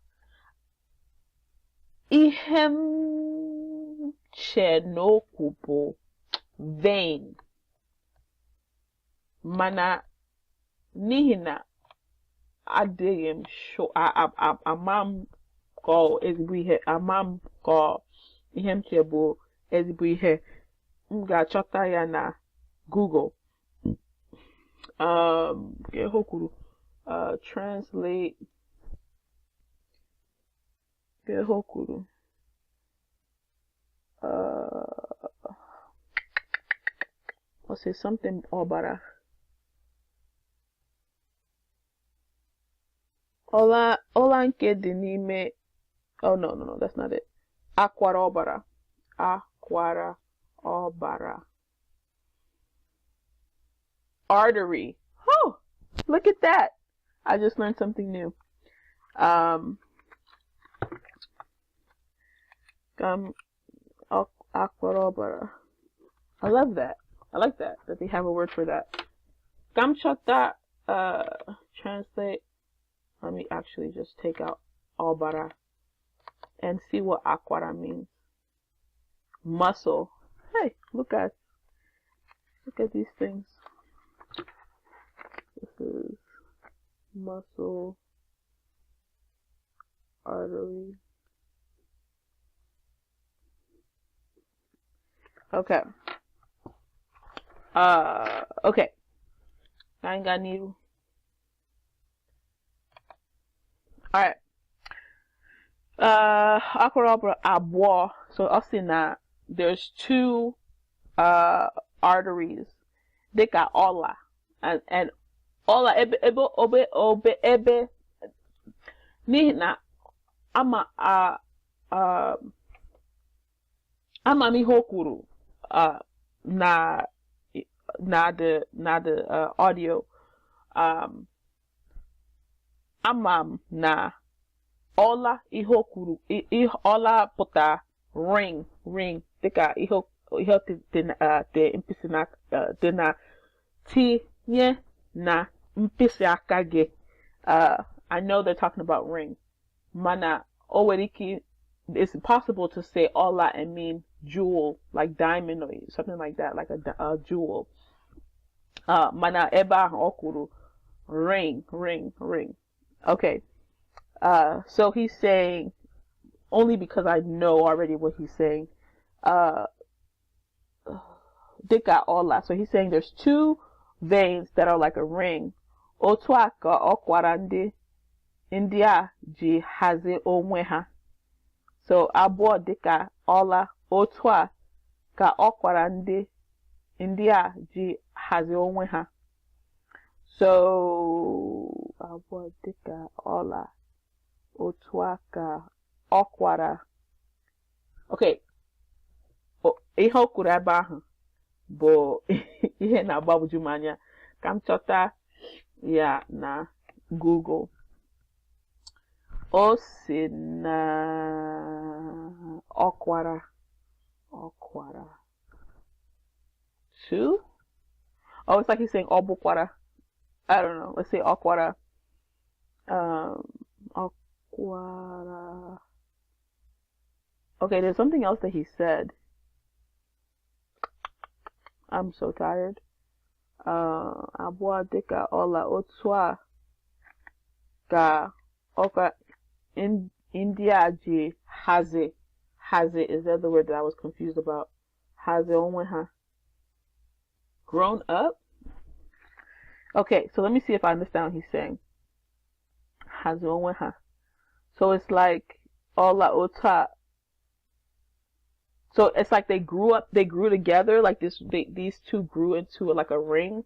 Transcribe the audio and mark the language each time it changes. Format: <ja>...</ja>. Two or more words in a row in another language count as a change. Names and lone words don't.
<ig>Ihe m che n'okwu bụ vein, mana n'ihi na adịghị m ama m ka ezigbo ihe, ama m ka ihe m che bụ ezigbo ihe, m ga-achọta ya na Google. Ihe o kwuru, translate. Ihe o kwuru,</ig> <en>or say something ọbara.</en> <ig>Ọla nke dị n'ime.</ig> <en>Oh no, that's not it.</en> <ig>Akwara ọbara. Akwara ọbara.</ig> <en>Artery. Oh, look at that. I just learned something new.</en> <ig>Akwara ọbara.</ig> <en>I love that. I like that they have a word for that. Kamchata, translate. Let me actually just take out ọbara and see what akwara means. Muscle. Hey, look at these things. This is muscle, artery. Okay. Okay. I ain't got needle. Alright.</en> <ig>Akwara ọbara abụọ.</ig> <en>So I'll see now there's two arteries.</en> <ig>Dịka ọla. And ọla ebe n'ihi na ama m ihe o kwuru na</ig> <en>the audio.</en> <ig>Ama m na ọla ihe o kwuru, ọla pụta ring dịka ihe dị mkpịsị dị na tinye na mkpịsị aka gị.</ig> <en>I know they're talking about ring.</en> <ig>Mana o nwere ike,</ig> <en>it's possible to say ọla and mean jewel, like diamond or something like that, like a jewel.</en> <ig>Mana ebe ahụ o kwuru ring.</ig> <en>Okay. So he's saying, only because I know already what he's saying,</en> <ig>dịka ọla.</ig> <en>So he's saying there's two veins that are like a ring.</en> <ig>Otu a ka ọkwara ndị a ji hazie onwe ha. So abụọ dịka ọla. Otu a ka ọkwara ndị a ji hazie onwe ha. So abụọ dịka ọla. Otu a ka ọkwara.</ig> <en>Okay.</en> <ig>Ihe o kwuru ebe ahụ bụ ihe na-agbagwoju m anya. Ka m chọta ya na Google. O si na ọkwara.</ig> <en>Two? Oh, it's like he's saying ọbụkwara. I don't know. Let's say ọkwara. Ọkwara. Okay, there's something else that he said. I'm so tired.</en> <ig>Abụọ dịka ọla. Otu a ka ọka ndị a ji</ig> <en>has it is the other word that I was confused about. Has it</en> <ig>onwe ha?</ig> <en>Grown up? Okay, so let me see if I understand what he's saying. Has it</en> <ig>onwe ha?</ig> <en>So it's like Ola Ota. So it's like they grew together, like these two grew into like a ring.</en>